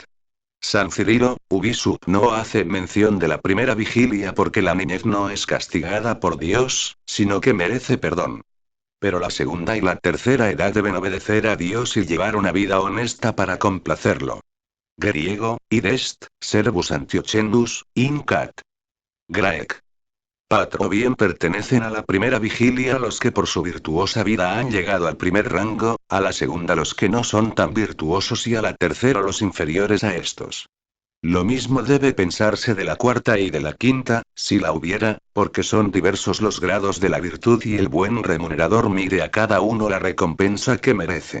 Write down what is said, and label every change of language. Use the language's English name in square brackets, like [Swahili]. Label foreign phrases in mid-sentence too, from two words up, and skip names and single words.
[Spanish] San Cirilo, Ubisup, no hace mención de la primera vigilia porque la niñez no es castigada por Dios, sino que merece perdón. Pero la segunda y la tercera edad deben obedecer a Dios y llevar una vida honesta para complacerlo. Griego, [Latin] id est, servus Antiochendus, in cat. Graec. [Spanish] Patro bien pertenecen a la primera vigilia los que por su virtuosa vida han llegado al primer rango, a la segunda los que no son tan virtuosos y a la tercera los inferiores a estos. Lo mismo debe pensarse de la cuarta y de la quinta, si la hubiera, porque son diversos los grados de la virtud y el buen remunerador mide a cada uno la recompensa que merece.